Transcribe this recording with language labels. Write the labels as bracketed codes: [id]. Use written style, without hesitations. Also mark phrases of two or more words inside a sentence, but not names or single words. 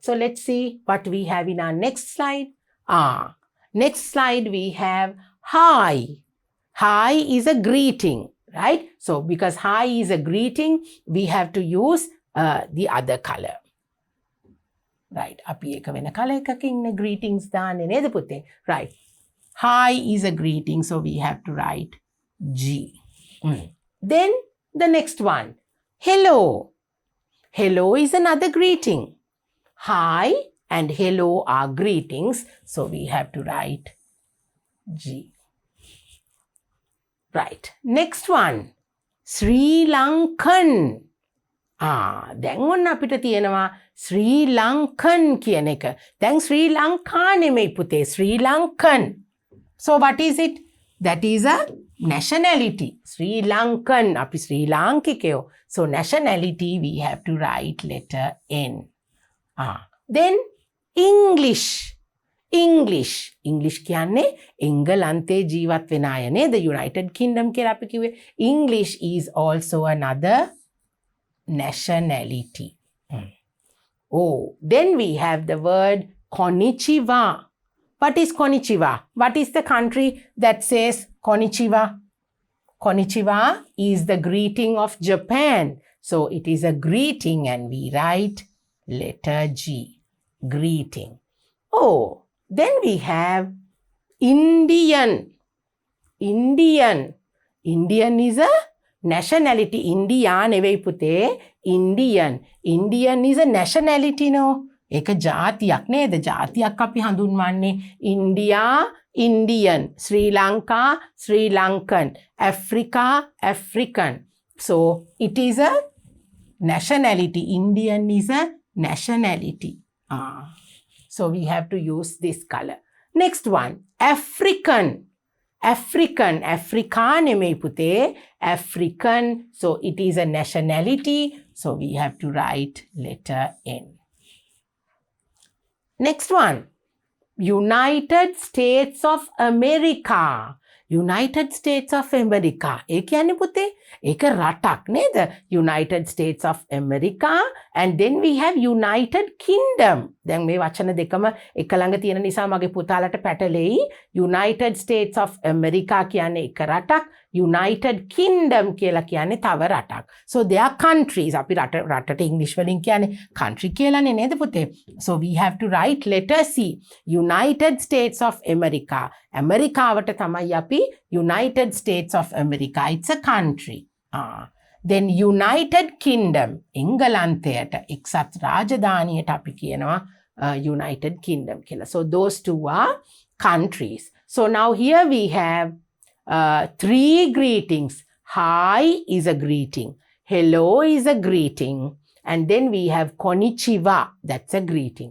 [en] So let's see what we have in our next slide. Next slide we have hi. Hi is a greeting, right? So because hi is a greeting, we have to use the other color. Right. [si] අපි එක වෙන color එකකින් greetings දාන්නේ නේද පුතේ? [en] Right. Hi is a greeting, so we have to write G. Then the next one, hello. Hello is another greeting. Hi and hello are greetings, so we have to write G. Right. Next one, Sri Lankan. [si] දැන් ඔන්න අපිට තියෙනවා Sri Lankan කියන එක. දැන් Sri Lanka නෙමෙයි පුතේ, Sri Lankan. [en] So what is it? That is a nationality. Sri Lankan. අපි Sri Lankikeo. So nationality we have to write letter N. Then English. English. [si] English කියන්නේ එංගලන්තේ ජීවත් වෙන අය නේද? United Kingdom කියලා අපි කිව්වේ. [en] English is also another nationality. Then we have the word konnichiwa. What is konnichiwa? What is the country that says konnichiwa? Konnichiwa is the greeting of Japan. So it is a greeting and we write letter G. Greeting. Then we have Indian. Indian. Indian is a nationality. [si] India නෙවෙයි පුතේ. Indian. [en] Indian is a nationality no. [si] ඒක ජාතියක් නේද? ජාතියක් අපි හඳුන්වන්නේ India, Indian. [en] Sri Lanka, Sri Lankan. Africa, African. So it is a nationality. Indian is a nationality. So we have to use this color. Next one, African. African. [si] Africa නෙමෙයි පුතේ. [en] African. So it is a nationality. So we have to write letter N. Next one, United States of America. United States of America. [si] ඒ කියන්නේ පුතේ ඒක රටක් නේද? [en] United States of America. And then we have United Kingdom. [si] දැන් මේ වචන දෙකම එක ළඟ තියෙන නිසා මගේ පුතාලට පැටලෙයි. United States of America කියන්නේ එක රටක්, United Kingdom කියලා කියන්නේ තව රටක්. [en] So they are countries. [si] අපි රටට English වලින් කියන්නේ country කියලානේ නේද පුතේ? [en] So we have to write letter C. United States of America. [si] ඇමරිකාවට තමයි අපි United States of America. [en] It's a country. Then United Kingdom, [si] එංගලන්තයට එක්සත් රාජධානියට අපි කියනවා United Kingdom කියලා. [en] So those two are countries. So now here we have 3 greetings. Hi is a greeting. Hello is a greeting. And then we have konnichiwa, that's a greeting.